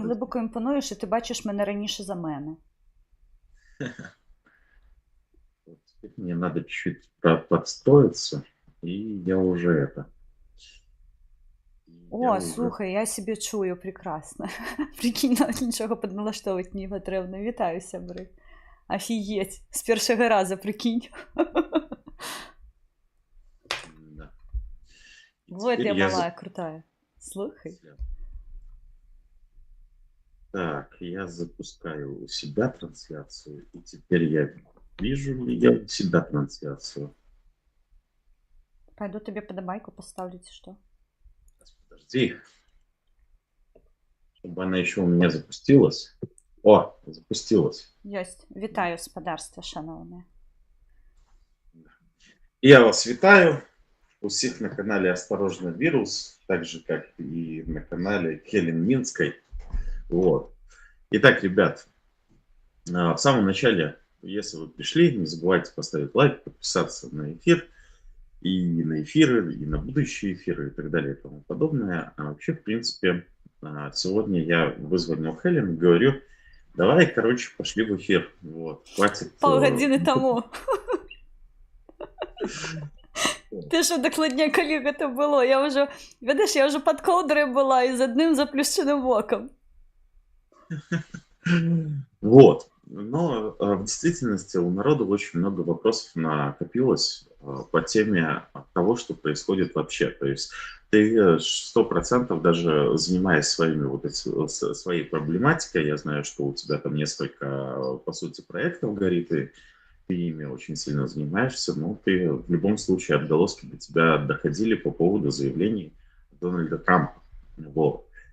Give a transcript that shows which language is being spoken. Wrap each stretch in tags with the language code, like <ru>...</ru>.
<uk>глибоко імпонує, що ти бачиш мене раніше за мене.</uk> <ru>вот теперь мне надо чуть-чуть подстроиться, и я уже это.</ru> <uk>О, слухай, я себе чую прекрасно. Прикинь, навіть нічого підналаштовувати не потрібно. Вітаю, сябри.</uk> <ru>Офігеть.</ru> <uk>З першого разу, прикинь.</uk> <ru>Да. И Вот теперь я малая, крутая.</ru> <uk>Слухай.</uk> <ru>Так, я запускаю у себя трансляцию, и теперь я вижу ли я у себя трансляцию. Пойду тебе подобайку поставлю, что? Подожди. Чтобы она еще у меня запустилась. О, запустилась.</ru> <uk>Єсть. Вітаю, господарство, шановне. Я вас вітаю.</uk> <ru>Усіх на канале «Осторожно, вирус», так же, как и на канале Хелен Минской. Вот. Итак, ребят, в самом начале, если вы пришли, не забывайте поставить лайк, подписаться на эфир, и на эфиры, и на будущие эфиры, и так далее, и тому подобное. А вообще, в принципе, сегодня я вызвонил Хелен и говорю, давай, короче, пошли в эфир. Вот, хватит...</ru> <uk>Полгодини тому. Ти що, докладня, коли це було? Я вже, видиш, я вже під ковдрою була і з одним заплющеним оком.</uk> <ru>Вот. Но в действительности у народа очень много вопросов накопилось по теме того, что происходит вообще. То есть ты 100% даже занимаясь своей проблематикой, я знаю, что у тебя там несколько, по сути, проектов горит, и ты ими очень сильно занимаешься, но ты в любом случае отголоски до тебя доходили по поводу заявлений Дональда Трампа. Вот.</ru>